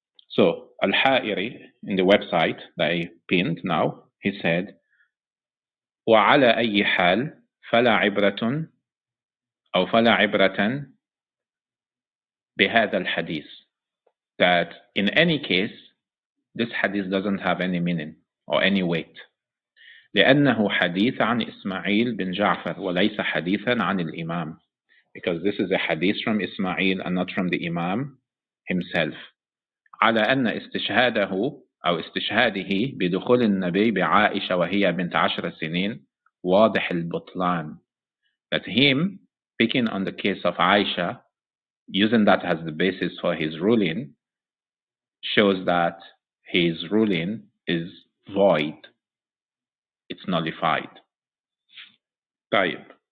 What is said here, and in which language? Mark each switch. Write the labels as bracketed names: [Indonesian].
[English] So, Al-Ha'iri, in the website that I pinned now, he said, [Arabic] وَعَلَى أَيِّ حَالٍ فَلَا عِبْرَةٌ أو فَلَا عِبْرَةً بِهَذَا الْحَدِيث. [English] That in any case, this hadith doesn't have any meaning or any weight. [Arabic] لأنه حديث عن إسماعيل بن جعفر وليس حديثا عن الإمام. [English] Because this is a hadith from Ismail and not from the Imam himself. [Arabic] على أن استشهاده أو استشهاده بدخول النبي بعائشة وهي بنت 10 سنين واضح البطلان. [English] That him picking on the case of Aisha, using that as the basis for his ruling, shows that his ruling is void. It's nullified. طيب.